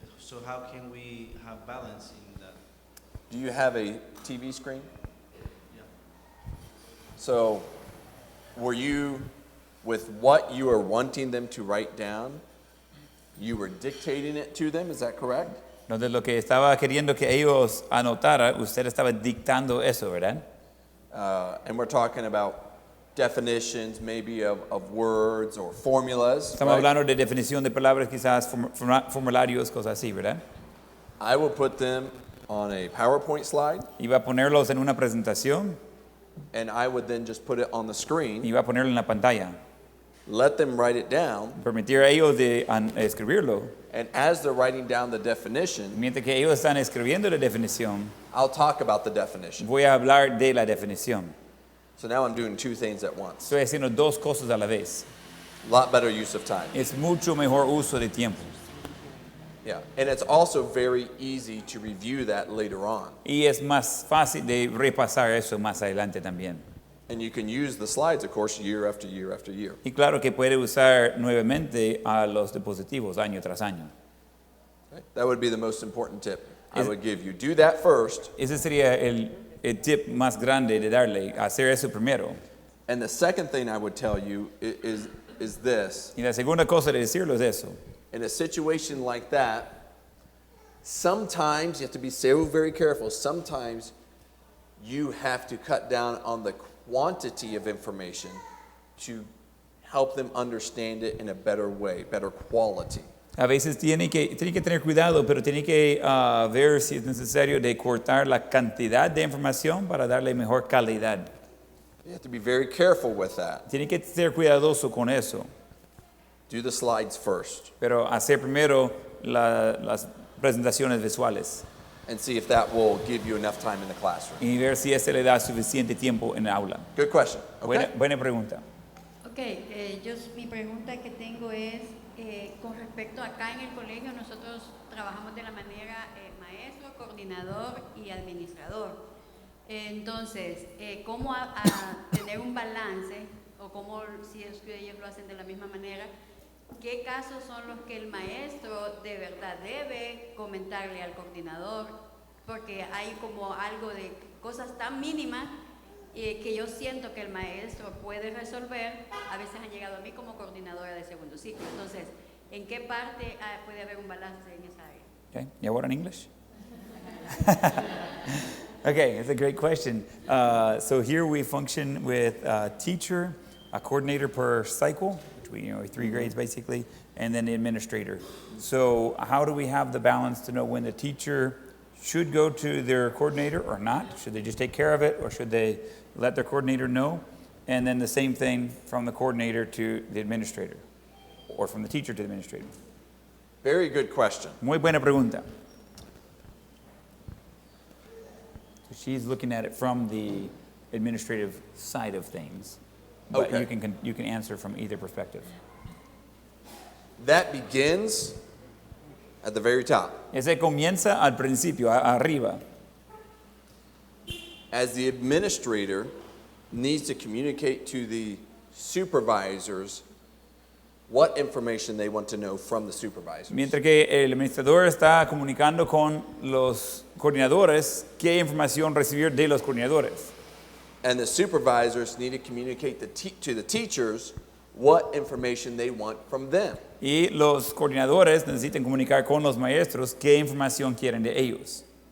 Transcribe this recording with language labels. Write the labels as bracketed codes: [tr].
[en] So how can we have balance in that? Do you have a TV screen? Yeah. So, were you, with what you are wanting them to write down, you were dictating it to them, is that correct? [es] Entonces lo que estaba queriendo que ellos anotaran, usted estaba dictando eso, ¿verdad? [en] And we're talking about definitions maybe of words or formulas. [es] Estamos [en] right? [es] hablando de definición de palabras, quizás formularios, cosas así, ¿verdad? [en] I will put them on a PowerPoint slide, [es] Iba a ponerlos en una presentación, [en] and I would then just put it on the screen, [es] iba a ponerlo en la pantalla, [en] let them write it down, [es] permitir a ellos de escribirlo. [en] and as they're writing down the definition, [es] Mientras que ellos están escribiendo la definición, [en] I'll talk about the definition. [es] voy a hablar de la definición. [en] So now I'm doing two things at once. [es] Estoy haciendo dos cosas a la vez. [en] A lot better use of time. [es] Es mucho mejor uso de tiempo. [en] Yeah, and it's also very easy to review that later on. [es] Y es más fácil de repasar eso más adelante también. [en] And you can use the slides, of course, year after year after year. [es] Y claro que puede usar nuevamente a los dispositivos año tras año. [en] Okay? That would be the most important tip I Is- would give you. Do that first. [es] Ese sería el tip más grande de darle, hacer eso primero. [en] And the second thing I would tell you is this. [es] Y la segunda cosa de decirlo es eso. [en] In a situation like that, sometimes you have to be so very careful. Sometimes you have to cut down on the quantity of information to help them understand it in a better way, better quality. [es] A veces tiene que tener cuidado, pero tiene que ver si es necesario de cortar la cantidad de información para darle mejor calidad. [en] You have to be very careful with that. [es] Tiene que ser cuidadoso con eso, [en] Do the slides first [es] pero hacer primero las presentaciones visuales [en] and see if that will give you enough time in the classroom. [es] y ver si ese le da suficiente tiempo en el aula. [en] Good question. Okay. [es] Buena pregunta. Ok, mi pregunta que tengo es, con respecto acá en el colegio, nosotros trabajamos de la manera maestro, coordinador y administrador. Entonces, ¿cómo tener un balance, o cómo, si es que ellos lo hacen de la misma manera, qué casos son los que el maestro de verdad debe comentarle al coordinador? Porque hay como algo de cosas tan mínimas que yo siento que el maestro puede resolver. A veces han llegado a mí como coordinadora de segundo ciclo. Entonces, ¿en qué parte puede haber un balance en esa área? [en] Okay, you want in English? Okay, it's a great question. So here we function with a teacher, a coordinator per cycle, which we, 3 grades basically, and then the administrator. So how do we have the balance to know when the teacher should go to their coordinator or not? Should they just take care of it, or should they let their coordinator know? And then the same thing from the coordinator to the administrator, or from the teacher to the administrator. Very good question. [es] Muy buena pregunta. [en] So she's looking at it from the administrative side of things, but Okay. you can answer from either perspective. That begins at the very top. [es] Ese comienza al principio, arriba. [en] As the administrator needs to communicate to the supervisors what information they want to know from the supervisors. [es] Mientras que el administrador está comunicando con los coordinadores qué información recibir de los coordinadores. [en] And the supervisors need to communicate to the teachers what information they want from them. [es] Y los coordinadores necesitan comunicar con los maestros qué información quieren de ellos.